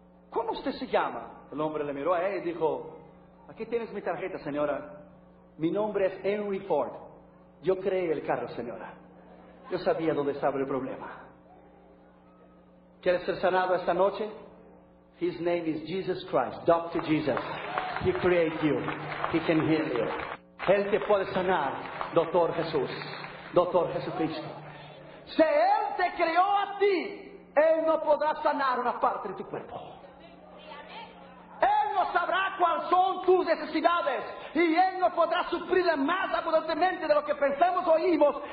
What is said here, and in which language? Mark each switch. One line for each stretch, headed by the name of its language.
Spanish: ¿Cómo usted se llama? El hombre le miró a él y dijo: aquí tienes mi tarjeta, señora. Mi nombre es Henry Ford. Yo creé el carro, señora. Yo sabía dónde estaba el problema. ¿Quieres ser sanado esta noche?
English: His name is Jesus Christ, Dr. Jesus. He created you. He can heal you.
Spanish: Él te puede sanar, Doctor Jesús. Doctor Jesucristo. Si Él te creó a ti, Él no podrá sanar una parte de tu cuerpo. Él no sabrá cuáles son tus necesidades. Y Él no podrá sufrir más abundantemente de lo que pensamos o oímos.